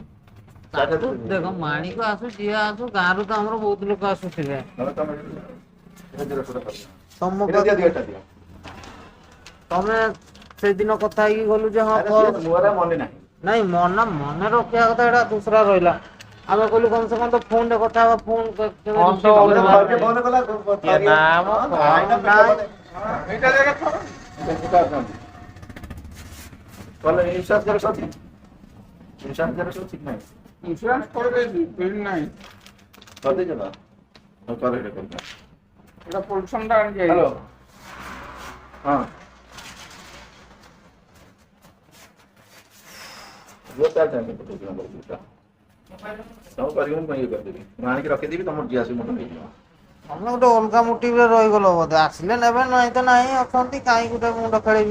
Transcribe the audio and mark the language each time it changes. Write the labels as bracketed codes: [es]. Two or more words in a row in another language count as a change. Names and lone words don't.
[or] ଦେଖ ମାଣିକ ଆସୁ ଯିଏ ଆସୁ ଗାଁରୁ ତ ଆମର ବହୁତ ଲୋକ ଆସୁଥିବେ। ତମେ ସେଦିନ କଥା ହେଇକି ଗଲୁ ଯେ ହଁ ମନେ ନାହିଁ ନାଇଁ ମନେ ରଖିବା କଥା ଏଇଟା ଦୁସରା ରହିଲା। ଆମେ କହିଲୁ [hi] कम से कम [or] ତ ଫୋନରେ କଥା ହବା ଫୋନ [bn] ইন্স্যুরেন্স করে দিয়েছি বিল নাই এটা পলিউশনটা আনছে হ্যালো হ্যাঁ [or] ସବୁ କରିକି ମୁଁ ଇଏ କରିଦେବି ମୁଁ ଆଣିକି ରଖିଦେବି ତମର ଯିଏ ଆସିବ ମୋତେ ନେଇଯିବ ତମେ ଗୋଟେ ଅଲଗା ମୋଟିଭରେ ରହିଗଲ ବୋଧେ ଆସିଲେ ନେବେ ନାହିଁ ତ ନାହିଁ ଅଛନ୍ତି କାହିଁ ଗୋଟେ ମୁଣ୍ଡ ଖେଳିବି।